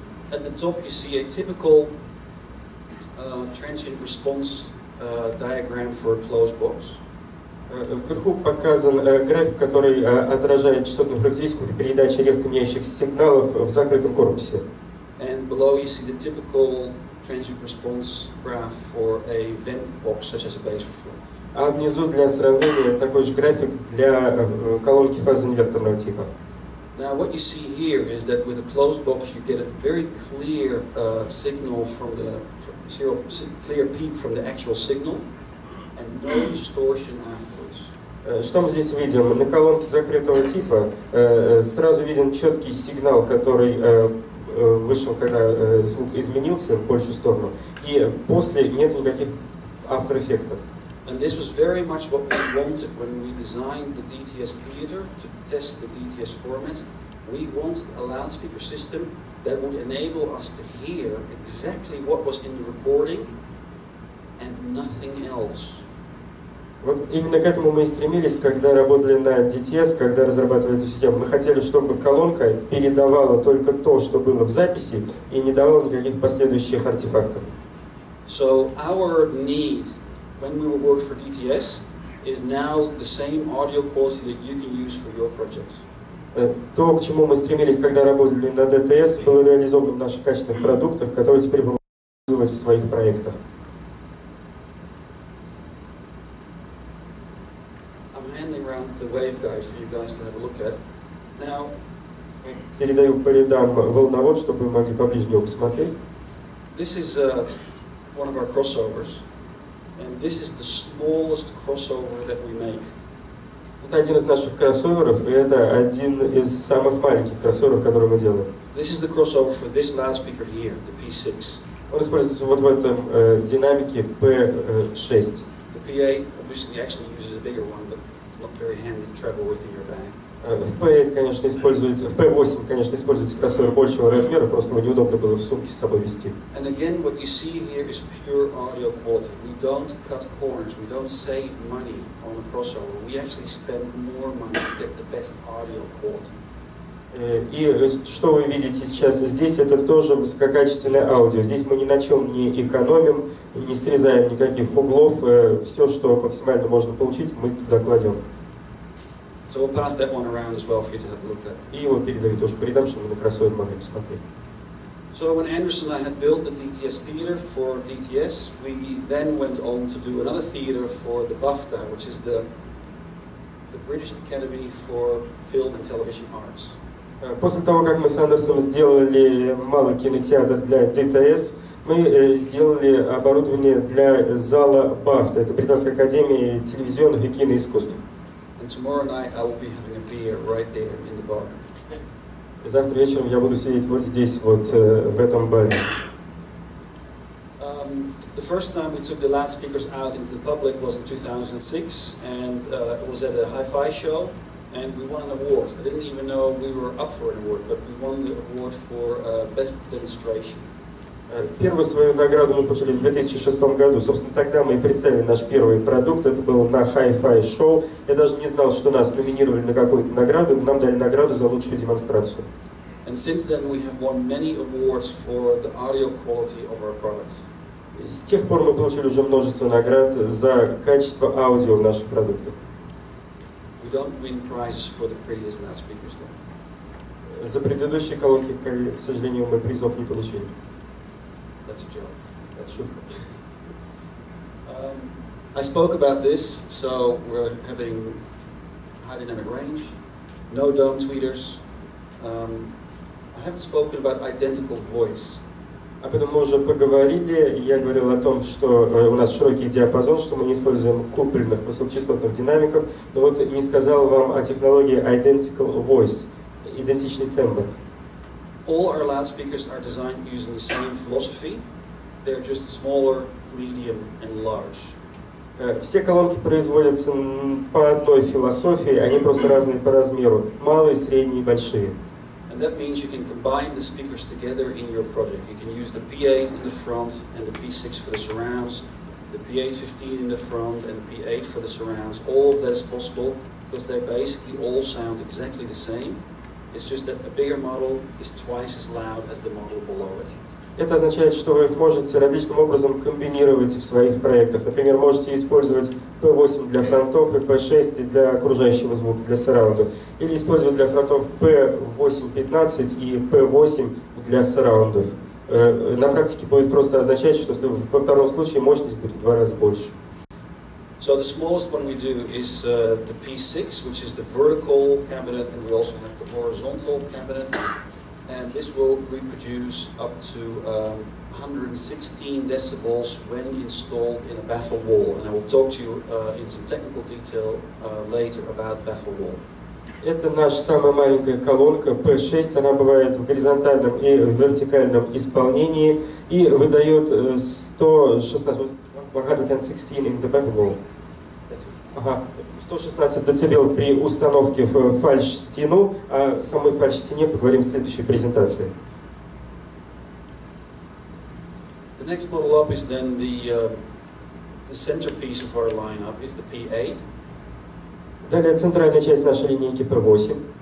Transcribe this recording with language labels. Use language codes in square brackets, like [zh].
[en] At the top you see a typical transient response diagram for a closed box. [ru] Вверху показан график, который отражает частотную характеристику при передаче резко меняющихся сигналов в закрытом корпусе. [en] And below you see the typical transient response graph for a vent box, such as a bass reflex. [ru] А внизу для сравнения такой же график для колонки фазоинверторного типа. [en] Now what you see here is that with a closed box you get a very clear signal from the clear peak from the actual signal, and no distortion afterwards. [ru] Что мы здесь видим? На колонке закрытого типа сразу виден четкий сигнал, который вышел, когда звук изменился в большую сторону, и после нет никаких after-эффектов. [en] And this was very much what we wanted when we designed the DTS theater to test the DTS format. We wanted a loudspeaker system that would enable us to hear exactly what was in the recording and nothing else. [ru] Вот именно к этому мы и стремились, когда работали на DTS, когда разрабатывали эту систему. Мы хотели, чтобы колонка передавала только то, что было в записи, и не давала никаких последующих артефактов. [en] So our need when we work for DTS is now the same audio quality that you can use for your projects. [ru] То, к чему мы стремились, когда работали на DTS, было реализовано в наших качественных продуктах, которые теперь будем использовать в своих проектах. [en] The waveguide for you guys to have a look at. Now, [ru] передаю по рядам волновод, чтобы вы могли поближе его посмотреть. [en] This is one of our crossovers, and this is the smallest crossover that we make. [ru] Это один из наших кроссоверов, и это один из самых маленьких кроссоверов, которые мы делаем. [en] This is the crossover for this loudspeaker here, the P6. [ru] Он используется вот в этом динамике P6. [en] The P8 obviously actually uses a bigger one, but not very handy to travel with in your bag. [ru] В P8, конечно, используется, в P8, конечно, используется кроссовер большего размера, просто его неудобно было в сумке с собой вести. [en] And again, what you see here is pure audio quality. We don't cut corners. We don't save money on a crossover. We actually spend more money to get the best audio quality. [ru] И что вы видите сейчас здесь, это тоже высококачественное аудио. Здесь мы ни на чем не экономим, не срезаем никаких углов. Все, что максимально можно получить, мы туда кладем. [en] So we'll pass that one around as well for you to have a look at. [ru] И его передаю тоже по рядам, чтобы вы на кроссовер могли посмотреть. [en] So when Андерсу and I had built the DTS theater for DTS, we then went on to do another theater for the BAFTA, which is the British Academy for Film and Television Arts. [ru] После того, как мы с Андерсом сделали малый кинотеатр для DTS, мы сделали оборудование для зала BAFTA, это Британская академия телевизионных и киноискусств. [en] And tomorrow night I will be having a beer right there in the bar. [ru] Завтра вечером я буду сидеть вот здесь, вот в этом баре. [en] The first time we took the loudspeakers out into the public was in 2006, and it was at a hi-fi show, and we won an award. I didn't even know we were up for an award, but we won the award for best demonstration. [ru] Первую свою награду мы получили в 2006 году. Собственно, тогда мы и представили наш первый продукт. Это был на hi-fi шоу. Я даже не знал, что нас номинировали на какую-то награду. Нам дали награду за лучшую демонстрацию. [en] And since then we have won many awards for the audio quality of our products. [ru] С тех пор мы получили уже множество наград за качество аудио в наших продуктах. [en] We don't win prizes for the prettiest loudspeakers though. [ru] За предыдущие колонки, к сожалению, мы призов не получили. [en] That's a joke. [ru] Это шутка. [en] I spoke about this, so we're having high dynamic range, no dome tweeters. I haven't spoken about identical voice. [ru] Об этом мы уже поговорили. Я говорил о том, что у нас широкий диапазон, что мы не используем купольных высокочастотных динамиков. Но вот не сказал вам о технологии Identical Voice, идентичный тембр. [en] All our loudspeakers are designed using the same philosophy. They're just smaller, medium, and large. [ru] Все колонки производятся по одной философии, они просто разные по размеру. Малые, средние и большие. [en] And that means you can combine the speakers together in your project. You can use the P8 in the front and the P6 for the surrounds, the P8-15 in the front and the P8 for the surrounds. All of that is possible because they basically all sound exactly the same. It's just that a bigger model is twice as loud as the model below it. [ru] Это означает, что вы их можете различным образом комбинировать в своих проектах. Например, можете использовать P8 для фронтов и P6 для окружающего звука, для сараунда. Или использовать для фронтов P8-15 и P8 для сараундов. На практике будет просто означать, что во втором случае мощность будет в 2 раза больше. [en] So the smallest one we do is the P6, which is the vertical cabinet, and we also have the horizontal cabinet. and this will reproduce up to 116 decibels when installed in a baffle wall. And I will talk to you in some technical detail later about baffle wall. [ru] Это наша самая маленькая колонка P6, она бывает в горизонтальном и в вертикальном исполнении и выдает 116 [en] in the baffle wall. [ru] 116 дБ при установке в фальш-стену, о самой фальш-стене поговорим в следующей презентации. [en] The next model up is then the centerpiece of our lineup is the P8. [ru] Далее центральная часть нашей линейки P8.